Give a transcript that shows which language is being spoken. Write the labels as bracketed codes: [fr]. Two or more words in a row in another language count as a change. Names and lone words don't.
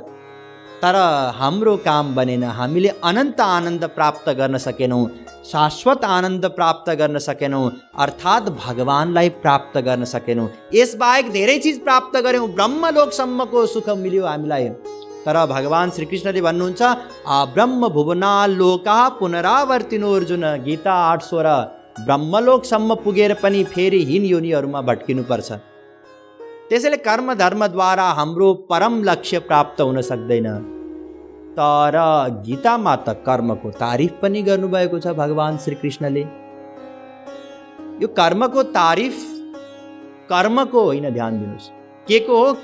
[ne] तर हाम्रो काम बनेन। हामीले अनन्त आनन्द प्राप्त गर्न सकेनौँ, शाश्वत आनन्द प्राप्त गर्न सकेनौँ, अर्थात् भगवानलाई प्राप्त गर्न सकेनौँ। यसबाहेक धेरै चिज प्राप्त गऱ्यौँ, ब्रह्मलोकसम्मको सुख मिल्यो हामीलाई। तर भगवान श्रीकृष्णले भन्नुहुन्छ, [sa] ब्रह्म भुवना लोका पुनरावर्तिनो अर्जुन, गीता 8:16। [ne] ब्रह्मलोकसम्म पुगेर पनि फेरि हीन योनिहरूमा भट्किनुपर्छ। त्यसैले कर्म धर्मद्वारा हाम्रो परम लक्ष्य प्राप्त हुन सक्दैन। तर गीतामा त कर्मको तारिफ पनि गर्नुभएको छ भगवान श्रीकृष्णले। यो कर्मको तारिफ कर्मको होइन, ध्यान दिनुहोस्, के को हो?